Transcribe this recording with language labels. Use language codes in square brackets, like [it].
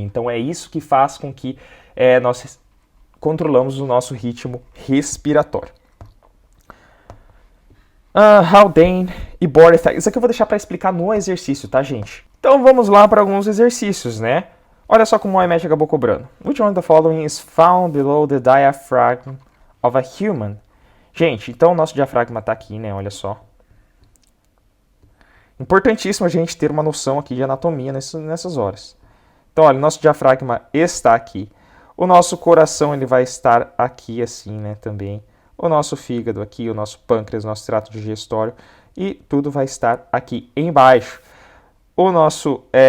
[pt] Então é isso que faz com que nós controlamos o nosso ritmo respiratório. Haldane e Bohr effect. Isso aqui eu vou deixar para explicar no exercício, tá, gente? Então vamos lá para alguns exercícios, né? Olha só como o IMET acabou cobrando. [en] Which one of the following is found below the diaphragm of a human? [pt] Gente, então o nosso diafragma está aqui, né? Olha só. Importantíssimo a gente ter uma noção aqui de anatomia nessas horas. Então, olha, o nosso diafragma está aqui. O nosso coração ele vai estar aqui assim, né? Também. O nosso fígado aqui, o nosso pâncreas, o nosso trato digestório. E tudo vai estar aqui embaixo. O nosso...